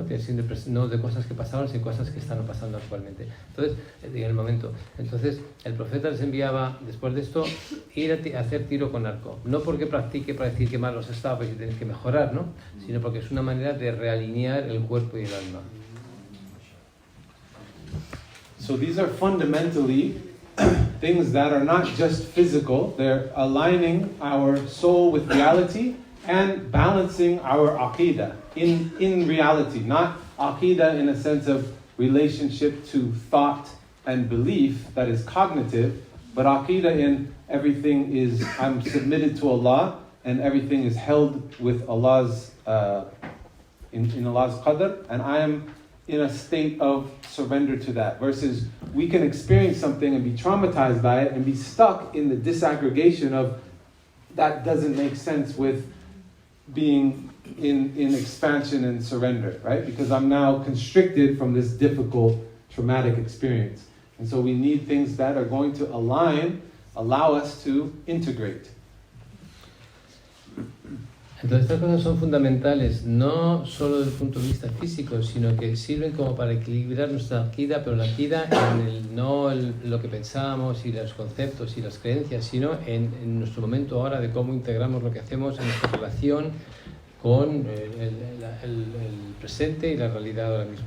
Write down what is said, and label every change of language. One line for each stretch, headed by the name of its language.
Spanish: Tiene síndrome, no de cosas que pasaron, sino cosas que están pasando actualmente. Entonces, en el momento. Entonces, el profeta les enviaba, después de esto, ir a hacer tiro con arco. No porque practique para decir que malos estabas y tienes que mejorar, ¿no? Sino porque es una manera de realinear el cuerpo y el alma.
English: So these are fundamentally things that are not just physical, they're aligning our soul with reality and balancing our aqida in reality. Not aqida in a sense of relationship to thought and belief that is cognitive, but aqida in everything is, I'm submitted to Allah and everything is held with Allah's, in Allah's qadr, and I am in a state of surrender to that, versus we can experience something and be traumatized by it and be stuck in the disaggregation of that doesn't make sense with being in expansion and surrender, right? Because I'm now constricted from this difficult traumatic experience. And so we need things that are going to allow us to integrate.
Spanish: Entonces estas cosas son fundamentales, no solo desde el punto de vista físico, sino que sirven como para equilibrar nuestra aqida, pero la aqida no lo que pensamos y los conceptos y las creencias, sino en nuestro momento ahora de cómo integramos lo que hacemos en nuestra relación con el presente y la realidad ahora mismo.